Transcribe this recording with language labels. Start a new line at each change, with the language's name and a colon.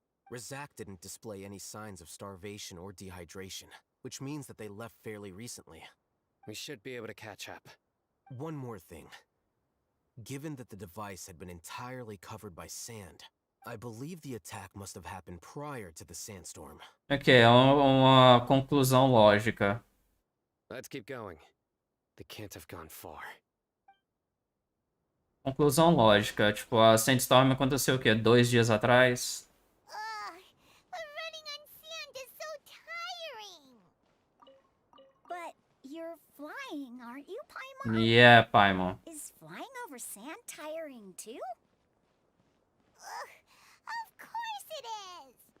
English: Razak didn't display any signs of starvation or dehydration, which means that they left fairly recently. We should be able to catch up. One more thing. Given that the device had been entirely covered by sand, I believe the attack must have happened prior to the sandstorm.
Portuguese: Ok, é uma conclusão lógica.
English: Let's keep going. They can't have gone far.
Portuguese: Conclusão lógica. Tipo, a sandstorm aconteceu o quê? 2 dias atrás?
English: But running on sand is so tiring. But you're You're flying, aren't you, Paimon? Yeah, Paimon. Is flying over sand tiring too? Ugh, of course it is!